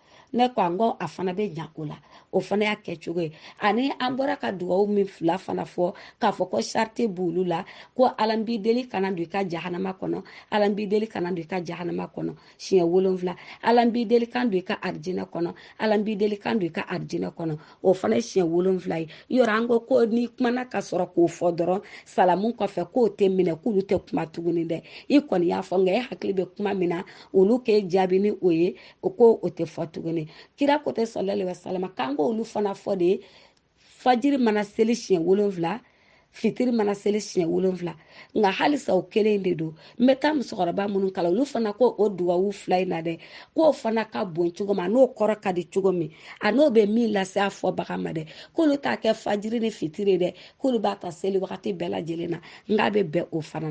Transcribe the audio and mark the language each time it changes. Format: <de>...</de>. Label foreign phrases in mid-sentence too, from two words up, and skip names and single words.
<bm>ne ko ngo afana be nya o la o fana y'a kɛ cogo ye ani an bɔra ka dugawu min fila fana fɔ k'a fɔ ko charte b'olu la ko ala b'i deli kana don i ka jahanama kɔnɔ ala b'i deli kana don i ka jahanama kɔnɔ siɲɛ 7 ala b'i deli kan don i ka arijinɛ kɔnɔ ala b'i deli kan don i ka arijinɛ kɔnɔ o fana ye siɲɛ 7 ye yɔrɔ an ko ni kumana ka sɔrɔ k'o fɔ dɔrɔn salamu kɔfɛ k'o tɛ minɛ k'olu tɛ kuma tuguni dɛ i kɔni y'a fɔ nka e hakili bɛ kuma min na olu k'e jaabi ni o ye o ko o tɛ fɔ tuguni kira ko tɛ</bm> <ar>صلى الله عليه وسلم</ar> <bm>k'an k'olu fana fɔ de fajiri mana seli siɲɛ 7 fitiri mana seli siɲɛ 7 nka halisa o kelen de don n bɛ taa musokɔrɔba minnu kala olu fana ko o dugawu 2 in na dɛ k'o fana ka bon cogo ma n'o kɔrɔ ka di cogo min a n'o bɛ min lase a fɔbaga ma dɛ k'olu t'a kɛ fajiri ni fitiri dɛ k'olu b'a ta seli wagati bɛɛ lajɛlen na nka bɛ bɛn o fana</bm>